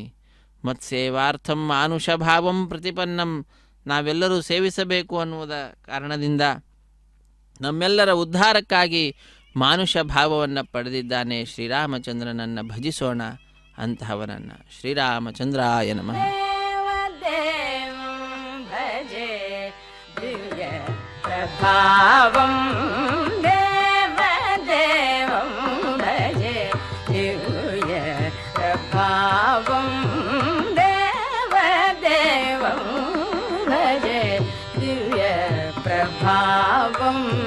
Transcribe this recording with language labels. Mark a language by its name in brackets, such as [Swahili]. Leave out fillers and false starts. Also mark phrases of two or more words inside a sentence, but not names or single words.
[Sanskrit] ಮತ್ಸೇವಾರ್ಥಂ ಮಾನುಷಭಾವಂ ಪ್ರತಿಪನ್ನಂ, [Kannada] ನಾವೆಲ್ಲರೂ ಸೇವಿಸಬೇಕು ಅನ್ನುವುದ ಕಾರಣದಿಂದ ನಮ್ಮೆಲ್ಲರ ಉದ್ಧಾರಕ್ಕಾಗಿ ಮಾನುಷ ಭಾವವನ್ನು ಪಡೆದಿದ್ದಾನೆ ಶ್ರೀರಾಮಚಂದ್ರನನ್ನು ಭಜಿಸೋಣ. [Sanskrit] ಅಂತಹವನನ್ನು ಶ್ರೀರಾಮಚಂದ್ರಾಯ ನಮಃ. ಪ್ರಭಾವಂ ದೇವದೇವಂ ಭಜೆ ದಿವ್ಯ ಪ್ರಭಾವಂ ದೇವದೇವಂ ಭಜೆ ದಿವ್ಯ ಪ್ರಭಾವಂ.